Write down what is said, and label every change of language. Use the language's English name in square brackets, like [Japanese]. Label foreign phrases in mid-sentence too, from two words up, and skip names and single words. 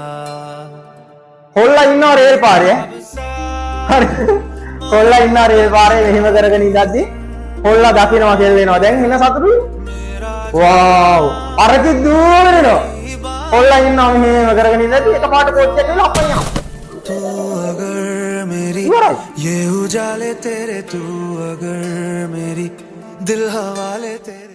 [Sinhala] කොල්ල ඉන්නවා රේල් පාරේ. හරි. කොල්ල ඉන්නවා රේල් පාරේ මෙහෙම කරගෙන ඉඳද්දි කොල්ල දකින්නවා කෙල්ල එනවා. දැන් එන සතුටුයි. වව්. අරකි දුවගෙන එනවා. කොල්ල ඉන්නවා මෙහෙම කරගෙන ඉඳද්දි එකපාරට කොච්චර වෙලා අප්පනියා. [Hindi] तू अगर मेरी ये उजाले तेरे तू अगर मेरी दिल हवाले तेरे